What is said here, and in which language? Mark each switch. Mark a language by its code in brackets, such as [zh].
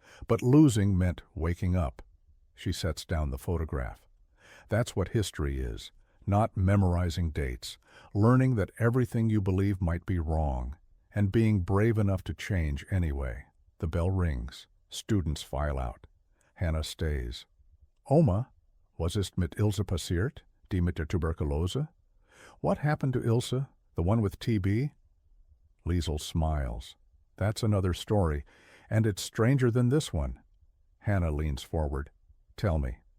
[en] But losing meant waking up. She sets down the photograph. That's what history is, not memorizing dates, learning that everything you believe might be wrong, and being brave enough to change anyway. The bell rings. Students file out. Hannah stays. [de] Oma, was ist mit Ilse passiert, die mit der Tuberkulose? [en] What happened to Ilse, the one with TB? Liesel smiles. That's another story, and it's stranger than this one. Hannah leans forward. Tell me.